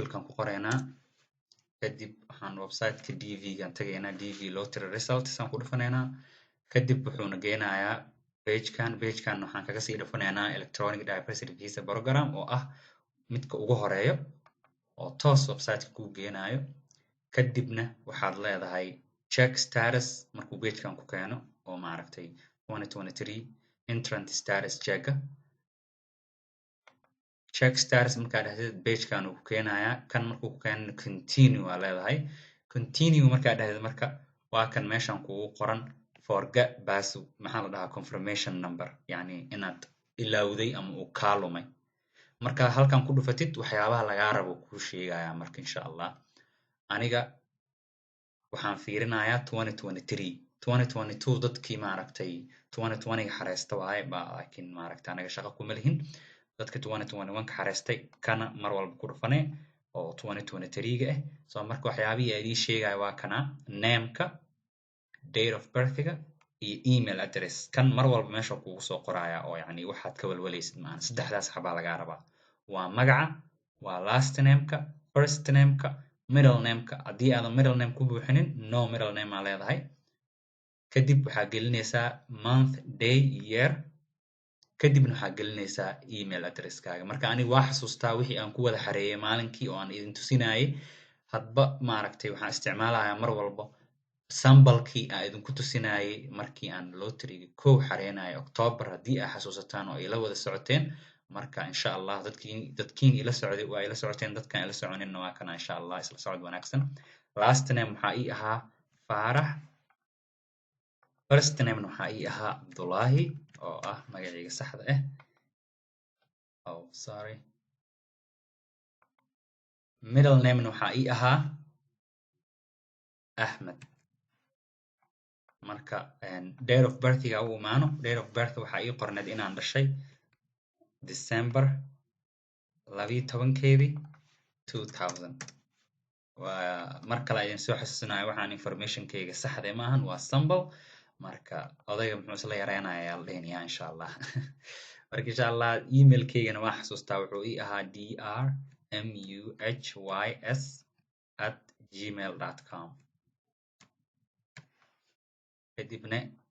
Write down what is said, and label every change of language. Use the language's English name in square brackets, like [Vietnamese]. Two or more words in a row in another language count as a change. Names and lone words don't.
[Somali] kan ku qoraynaa kadib waxaan website-ka DV gan tagaynaa DV Lottery Results aan ku dhufanaynaa kadib wuxuuna geynayaa page-kan waxaan kaga sii dhufanaynaa Electronic Diversity Visa Program oo ah midka ugu horeeyo oo toos website-ka ku geenayo kadibna waxaad leedahay [English] check status [Somali] markuu page-kan ku keeno oo maaragtay 2023 [English] entrant status check status [Somali] markaad dhahdid page-kan uu ku keenayaa kan markuu ku keeno continue aa leedahay continue markaad dhahdid marka waa kan meeshan kugu qoran [English] forget password [Somali] maxaa la dhahaa [English] confirmation number [Somali] yani inaad ilowday ama uu kaa lumay marka halkan ku dhufatid waxyaabaha lagaa rabo kuu sheegaya marka [Arabic] إن شاء الله [Somali] aniga waxaan fiirinayaa 2022 dadkii maaragtay 2020 xareesta waaye laakiin maaragtay anaga shaqo kuma lihin dadka 2021 ka xareestay kana mar walba ku dhufanay oo 2023 ga soo marka waxyaabihii ay ii sheegay waa kana name-ka [English] date of birth-ga [Somali] iyo [English] email address [Somali] kan mar walba meesha kugu soo qoraya oo yani waxaad ka walwalaysid maahan saddexdaas xabaa laga rabaa waa magaca waa [English] last name-ka first name-ka middle name-ka [Somali] haddii aadan [English] middle name [Somali] ku buuxinin [English] no middle name [Somali] aa leedahay kadib waxaa gelinaysaa [English] month day year [Somali] kadibna waxaa gelinaysaa [English] email address-kaaga [Somali] marka aniga waa xasuustaa wixii aan ku wada xareeyay maalinkii oo aan idin tusinayay hadba maaragtay waxaan isticmaalayaa mar walba sambalkii aan idinku tusinayay markii aan lottery-ga kow xareenayay October haddii aad xasuusataan oo ila wada socoteen marka [Arabic] إن شاء الله [Somali] dadkiin ila socday waa ila socoteen dadkan ila soconinna waa kana [Arabic] إن شاء الله [Somali] isla socod wanaagsan [English] last name [Somali] waxaa ii ahaa Faarax [English] first name [Somali] waxaa ii ahaa Abdullahi oo ah magacayga saxda sorry [English] middle name [Somali] waxaa ii ahaa Ahmed marka [English] date of birth-ga [Somali] uu imaano [English] date of birth [Somali] waxaa ii qorneed inaan dhashay December 12 2000 waa mar kale ayaan soo xasuusinayo waxaan information-kayga saxda maahan waa sample marka odayga muxuu isla yareynayaa la dhehnayaa [Arabic] إن شاء الله [Somali] marka [Arabic] إن شاء الله [Somali] email-kaygana waa xasuustaa wuxuu ii ahaa drmuhys@gmail.com kadibna